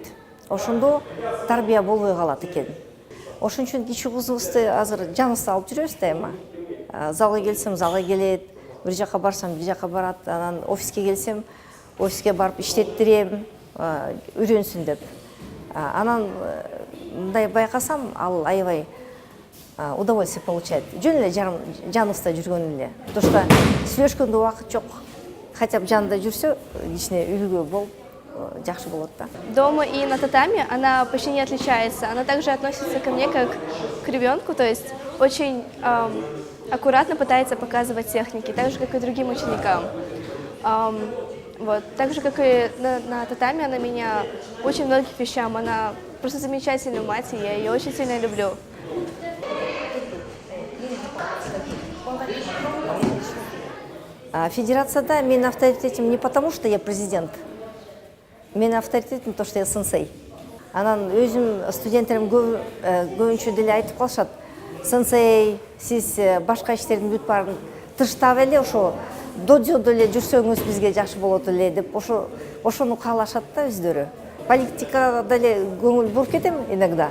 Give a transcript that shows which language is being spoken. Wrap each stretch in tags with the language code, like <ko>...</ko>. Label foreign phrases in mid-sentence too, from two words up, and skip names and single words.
<ky>Ошондо тарбия болбой калат экен. Ошон үчүн кичүү кызыбызды азыр жаныбызда алып жүрөбүз дайыма. Залга келсем, залга келет. Бир жака барсам, бир жака барат. Анан офиске келсем, офиске барып иштеттирем, үйрөнсүн деп. Анан мындай байкасам, ал аябай</ky> <ru>удовольствие получает.</ru> <ky>Жөн эле жаныбызда жүргөн эле.</ky> <ru>Потому что</ru> <ky>сүйлөшкөндө убакыт жок.</ky> <ru>Хотя бы</ru> <ky>жанында жүрсө, кичине үлгү болуп жакшы болот да.</ky> <ru>Дома и на татами она почти не отличается. Она также относится ко мне как к ребенку, то есть очень аккуратно пытается показывать техники, так же, как и другим ученикам. Вот. Так же, как и на татами, она меня учит многим вещам. Она просто замечательная мать, и я ее очень сильно люблю.</ru> <ky>Федерацияда мен авторитетім</ky> <ru>не потому, что я президент.</ru> <ky>Мен авторитетім</ky> <ru>то, что я сенсей.</ru> <ky>Анан өзүм студенттерим көбүнчө деле айтып калышат. Сенсей, сиз башка иштердин бүт баарын тыштап эле ошо додзодо эле жүрсөңүз бизге жакшы болот эле деп ошону каалашат да өздөрү. Политикада деле көңүл буруп кетем иногда.</ky>